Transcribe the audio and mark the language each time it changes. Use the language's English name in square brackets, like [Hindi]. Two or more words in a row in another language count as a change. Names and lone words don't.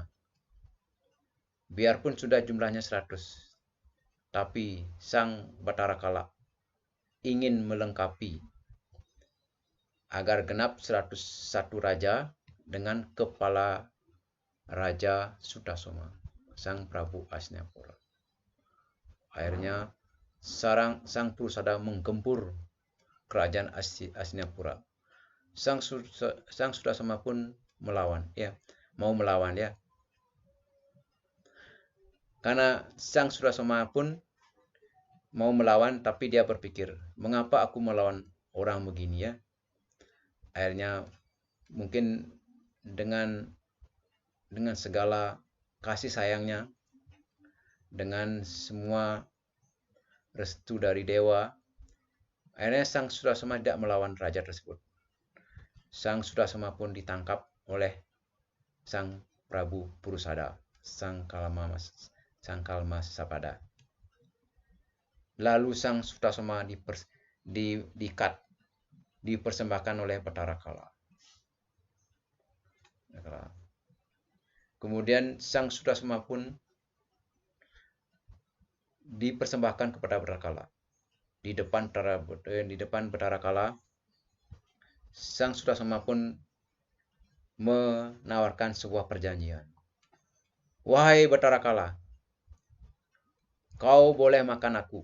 [Indonesian] Biarpun sudah jumlahnya 100, tapi Sang Bathara Kala ingin melengkapi agar genap 101 raja dengan kepala Raja Sutasoma, Sang Prabu Hastinapura. Akhirnya Sang Purusada menggempur kerajaan Hastinapura. Sang Sutasoma pun mau melawan ya. Karena Sang Sutasoma pun mau melawan, tapi dia berpikir, mengapa aku melawan orang begini ya? Akhirnya mungkin dengan dengan segala kasih sayangnya, dengan semua restu dari dewa, akhirnya Sang Sutasoma tidak melawan raja tersebut. Sang Sutasoma pun ditangkap oleh Sang Prabu Purusada, Sang Kalmasapada. Lalu Sang Sutasoma dipersembahkan oleh Bathara Kala. Kemudian Sang Sutasoma pun dipersembahkan kepada Bathara Kala. Di depan Bathara Kala, Sang Sutasoma pun menawarkan sebuah perjanjian. Wahai Bathara Kala, kau boleh makan aku.